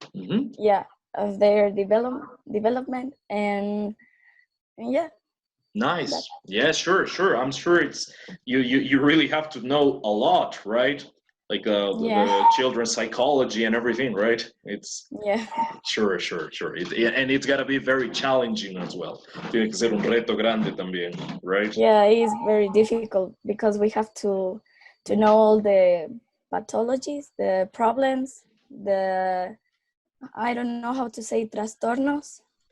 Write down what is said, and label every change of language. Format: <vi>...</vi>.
<en>Yeah, of their development and yeah. Nice. Yeah, sure. I'm sure it's you really have to know a lot, right? Like the children's psychology and everything, right? It's sure. And it's gotta be very challenging as well.</en> <es>Tiene que ser un reto grande también, right?</es> <en>Yeah, it's very difficult because we have to know all the pathologies, the problems, I don't know how to say trastornos.</en>